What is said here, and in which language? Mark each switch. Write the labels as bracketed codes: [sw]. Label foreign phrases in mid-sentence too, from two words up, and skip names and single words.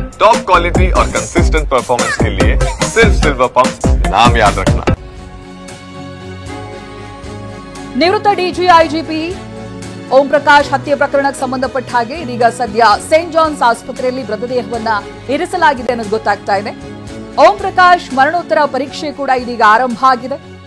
[en] top quality [hi] और [en] consistent performance [hi] के लिए सिर्फ सिल्वर पंप नाम याद रखना। [kn] ನಿವೃತ್ತ ಡಿಜಿಐಜಿಪಿ ಓಂ ಪ್ರಕಾಶ್ ಹತ್ಯೆ ಪ್ರಕರಣಕ್ಕೆ ಸಂಬಂಧಪಟ್ಟ ಹಾಗೆ ಇದೀಗ ಸದ್ಯ ಸೇಂಟ್ ಜಾನ್ಸ್ ಆಸ್ಪತ್ರೆಯಲ್ಲಿ ಮೃತದೇಹವನ್ನ ಇರಿಸಲಾಗಿದೆ ಅನ್ನೋದು ಗೊತ್ತಾಗ್ತಾ ಇದೆ. ಓಂ ಪ್ರಕಾಶ್ ಮರಣೋತ್ತರ ಪರೀಕ್ಷೆ ಕೂಡ ಇದೀಗ ಆರಂಭ ಆಗಿದೆ.